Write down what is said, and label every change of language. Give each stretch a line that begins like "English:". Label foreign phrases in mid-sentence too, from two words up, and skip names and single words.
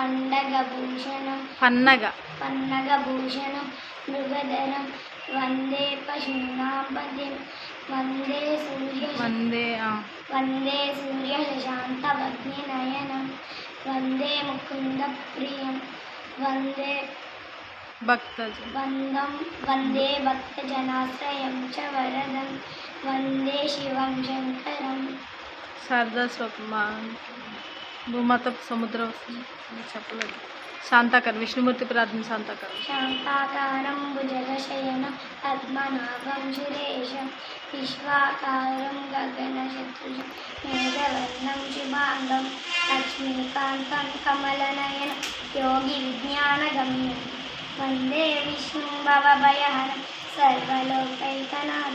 Sanskrit: पन्नगभूषणं मृगधरं वन्दे पशूनां पतिं वन्दे सूर्यशशान्तवग्निनयनं वन्दे मुकुन्दप्रियं वन्दे भक्तजनाश्रयं च वरदं वन्दे शिवं शङ्करं
Telugu: शारदा स्वप्मा भूमाता समुद्र చెప్పలేదు శాంతాకర్ విష్ణుమూర్తి ప్రార్థన
Sanskrit: శాంతాకారం భుజగశయనం పద్మనాభం సురేశం విశ్వాకారం గగనశత్రుజం మేఘవర్ణం శుభాంగం లక్ష్మీకాంతం కమలనయనం యోగి విజ్ఞానగమ్యం వందే విష్ణుం భవభయహరం సర్వలోకైకనాథం.